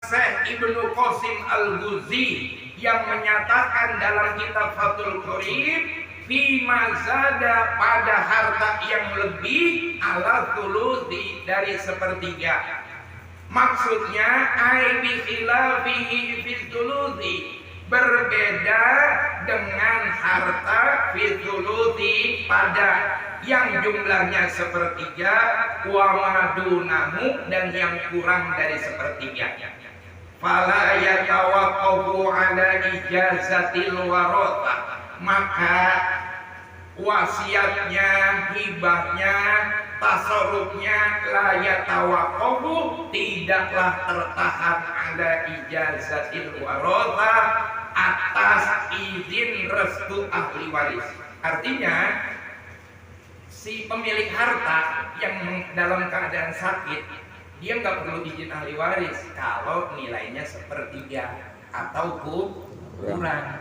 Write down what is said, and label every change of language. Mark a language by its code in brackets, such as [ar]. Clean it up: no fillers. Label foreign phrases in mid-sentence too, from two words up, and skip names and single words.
[id] Syekh Ibnu Qasim Al-Ghuzzi yang menyatakan dalam kitab Fathul Qorib, [ar] فيما زاد [id] pada harta yang lebih [ar] على الثلث [id] dari sepertiga. [ar] Maksudnya أي بخلافه في الثلث, [id] berbeda dengan harta [ar] في الثلث [id] pada yang jumlahnya sepertiga, [ar] وما دونه [id] dan yang kurang dari sepertiga. [ar] فلا يتوقف على إجازة الورثة, [id] maka wasiatnya, hibahnya, tasarrufnya [ar] لا يتوقف, [id] tidaklah tertahan [ar] على إجازة الورثة, [id] atas izin restu ahli waris. Artinya si pemilik harta yang dalam keadaan sakit, dia nggak perlu izin ahli waris kalau nilainya sepertiga atau kurang.